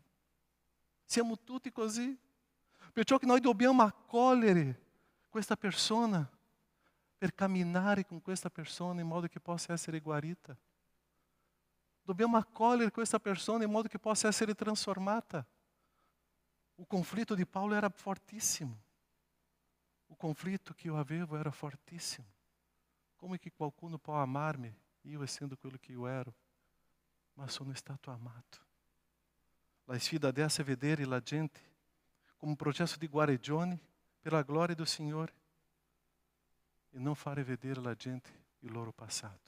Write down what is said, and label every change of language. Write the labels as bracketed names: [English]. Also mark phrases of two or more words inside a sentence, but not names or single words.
[Italian] Siamo tutti così. Perciò che noi dobbiamo accogliere questa persona per camminare con questa persona in modo che possa essere guarita. Dobbiamo accogliere questa persona in modo che possa essere trasformata. [Portuguese] O conflito [Italian] di Paulo era fortissimo. [Portuguese] O conflito que eu [Italian] avevo era fortissimo. [Portuguese] Como é que [Italian] qualcuno può amar-me, io essendo quello che io ero? Ma sono stato amato. La sfida dessa è vedere la gente come un processo di guarigione per la gloria do Signore e non fare vedere la gente il loro passato.